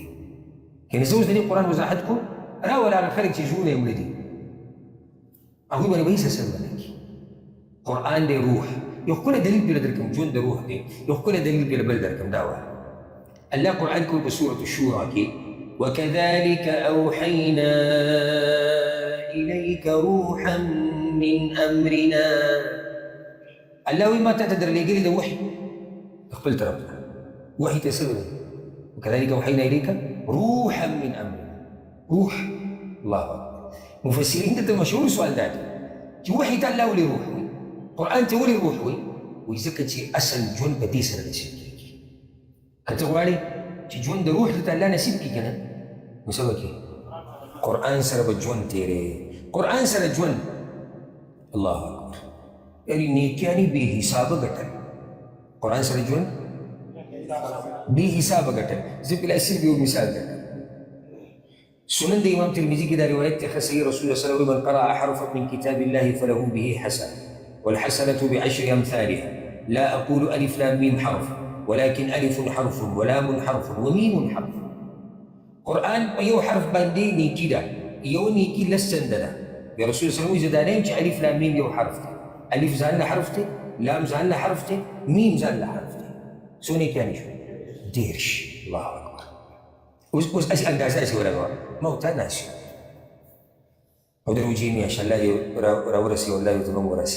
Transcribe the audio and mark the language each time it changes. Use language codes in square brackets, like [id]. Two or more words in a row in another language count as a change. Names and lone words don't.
[ps] یعنې زه اوس د دې قرآن وضاحت کوم، راول هغه خلک چې زړونه یې مړه دي هغوی باندې به هېڅ اثر ونه کړي. قرآن دی روح. یو ښکلی دلیل بېله درکړم، ژوند د روح دی. یو ښکلی دلیل بېله بل درکړم، دا وایه الله قرآن کوي په سورة الشورى کې [ar] وكذلك أوحينا إليك روحا من أمرنا. [ps] الله وی ما ته درلېږلي د وحي خپل طرف نه وحي ته څه ویل [ar] وكذلك أوحينا إليك روحا من أمرنا. روح الله أكبر. [ps] مفسرین دلته مشهور سوال دا دی چې وحي ته الله ولې روح وي، قرآن ته ولې روح وي؟ وایي ځکه چې اصل ژوند په دې سره نصیب کېږي. که ته غواړې چې ژوند د روح درته الله نصیب کړي که نه نو څه به کوې؟ قرآن سره به ژوند تېرې. قرآن سره ژوند [ar] الله اکبر [ps] یعنې نیکیانې بې حسابه ګټل. قرآن سره ژوند بې حسابه ګټل. زه فلحال صرف یو مثال درکړم. سنن د امام ترمذي کې دا روایت دی ښه صحیح [ar] رسول الله صلی الله علیه وسلم من قرأ حرفا من كتاب الله فله به حسنة والحسنة بعشر أمثالها لا أقول ألف لام ميم حرف ولكن ألف حرف ولام حرف وميم حرف. [ps] قرآن په یو حرف باندې نیکي ده، یو نیکي لس چنده ده. بیا [ar] رسول الله صلی الله علیه وسلم [ps] زه دا نه یم چې الف لام میم یو حرف دی. الف ځان له حرف دی، لام ځان له حرف دی، میم ځان له حرف دی. څو نیکیانې شوې؟ دېرش. [ar] الله اکبر. [ps] اوس هسې اندازه هسې ولګوه ما ورته ناست یم او د روژې میاشت الله دې راورسوي او الله دې زموږ ورسوي.